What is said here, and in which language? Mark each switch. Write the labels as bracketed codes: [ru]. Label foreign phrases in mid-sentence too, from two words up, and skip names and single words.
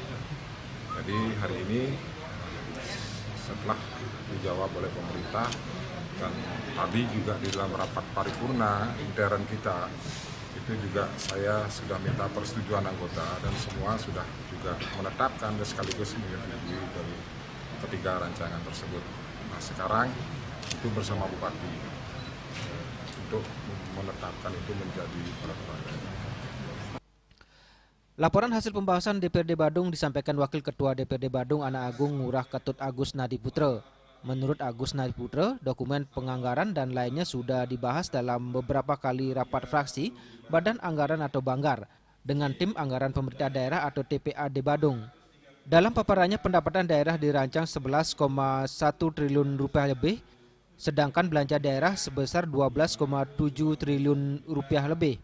[id] Jadi hari ini setelah dijawab oleh pemerintah dan tadi juga di dalam rapat paripurna intern kita, itu juga saya sudah minta persetujuan anggota dan semua sudah juga menetapkan dan sekaligus menyetujui dari ketiga rancangan tersebut. Nah sekarang itu bersama Bupati untuk menetapkan itu menjadi peraturan. Laporan hasil pembahasan DPRD Badung disampaikan Wakil Ketua DPRD Badung Anak Agung Ngurah Ketut Agus Nadiputra. Menurut Agus Nadiputra, dokumen penganggaran dan lainnya sudah dibahas dalam beberapa kali rapat fraksi Badan Anggaran atau Banggar dengan tim anggaran pemerintah daerah atau TPAD Badung. Dalam paparannya, pendapatan daerah dirancang 11,1 triliun rupiah lebih, sedangkan belanja daerah sebesar 12,7 triliun rupiah lebih.